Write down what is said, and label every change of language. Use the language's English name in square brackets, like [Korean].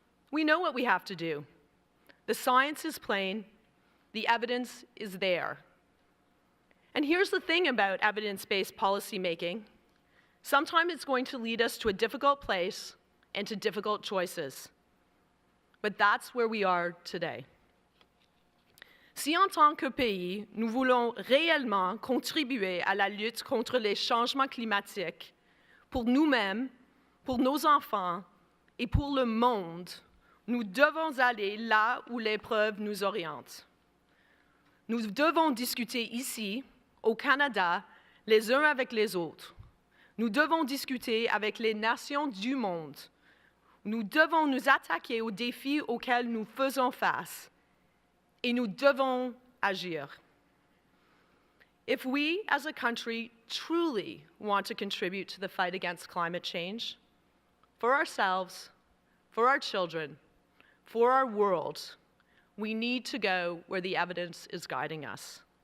[English] We know what we have to do. The science is plain, the evidence is there. And here's the thing about evidence-based policymaking. Sometimes it's going to lead us to a difficult place and to difficult choices. But that's where we are today. [French] Si en tant que pays, nous voulons réellement contribuer à la lutte contre les changements climatiques, pour nous-mêmes, pour nos enfants et pour le monde, nous devons aller là où les preuves nous orientent. Nous devons discuter ici, au Canada, les uns avec les autres. Nous devons discuter avec les nations du monde. Nous devons nous attaquer aux défis auxquels nous faisons face. Et nous devons agir. [English] If we, as a country, truly want to contribute to the fight against climate change, for ourselves, for our children, for our world, we need to go where the evidence is guiding us.